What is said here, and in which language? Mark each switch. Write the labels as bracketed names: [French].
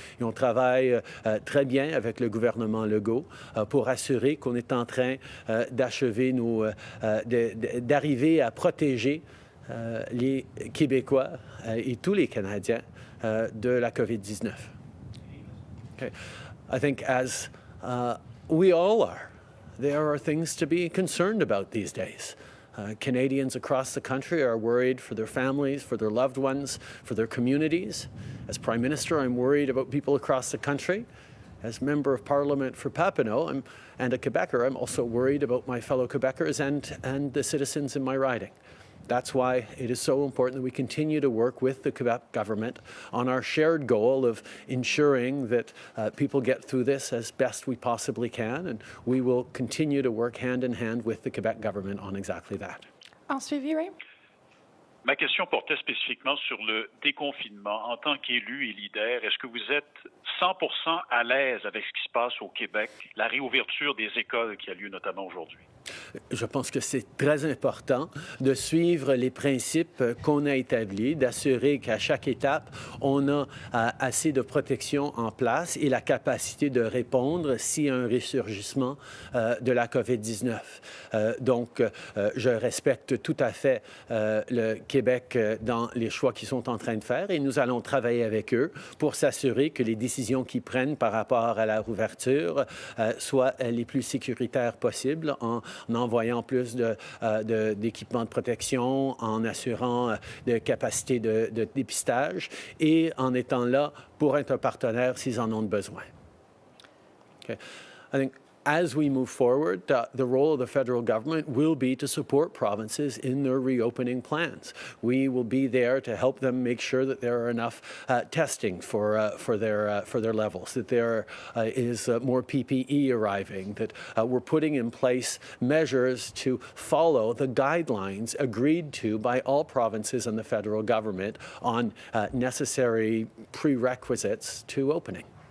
[French] Et on travaille très bien avec le gouvernement Legault pour assurer qu'on est en train d'achever d'arriver à protéger les Québécois et tous les Canadiens de la COVID-19. [English] Okay. I think as we all are, there are things to be concerned about these days. Canadians across the country are worried for their families, for their loved ones, for their communities. As Prime Minister, I'm worried about people across the country. As Member of Parliament for Papineau and a Quebecer, I'm also worried about my fellow Quebecers and the citizens in my riding. That's why it is so important that we continue to work with the Quebec government on our shared goal of ensuring that people get through this as best we possibly can, and we will continue to work hand in hand with the Quebec government on exactly that. [French] En suivi, Ray? Ma question portait spécifiquement sur le déconfinement. En tant qu'élu et leader, est-ce que vous êtes 100% à l'aise avec ce qui se passe au Québec, la réouverture des écoles qui a lieu notamment aujourd'hui? Je pense que c'est très important de suivre les principes qu'on a établis, d'assurer qu'à chaque étape, on a assez de protection en place et la capacité de répondre s'il y a un ressurgissement de la COVID-19. Donc, je respecte tout à fait le Québec dans les choix qu'ils sont en train de faire et nous allons travailler avec eux pour s'assurer que les décisions qu'ils prennent par rapport à la rouverture soient les plus sécuritaires possibles en envoyant plus d'équipements de protection, en assurant de capacités de dépistage et en étant là pour être un partenaire s'ils en ont besoin. [English] Okay. I think as we move forward, the role of the federal government will be to support provinces in their reopening plans. We will be there to help them make sure that there are enough testing for their levels, that there is more PPE arriving, that we're putting in place measures to follow the guidelines agreed to by all provinces and the federal government on necessary prerequisites to opening.